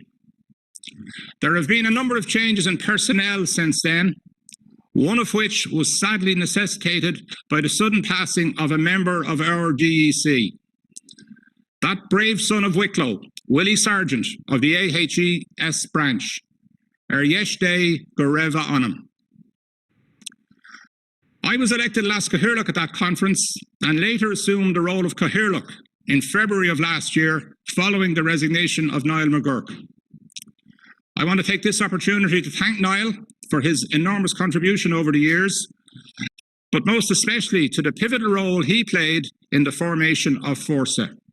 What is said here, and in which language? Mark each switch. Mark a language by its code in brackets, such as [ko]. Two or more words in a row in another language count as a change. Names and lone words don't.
[en] There have been a number of changes in personnel since then, one of which was sadly necessitated by the sudden passing of a member of our DEC. That brave son of Wicklow, Willie Sargent of the AHES branch, Yesterday [ga] go raibh anam. [en] I was elected [ga] Las Cathaoirleach [en] at that conference and later assumed the role of Cathaoirleach in February of last year following the resignation of Niall McGurk. I want to take this opportunity to thank Niall for his enormous contribution over the years, but most especially to the pivotal role he played in the formation of Fórsa.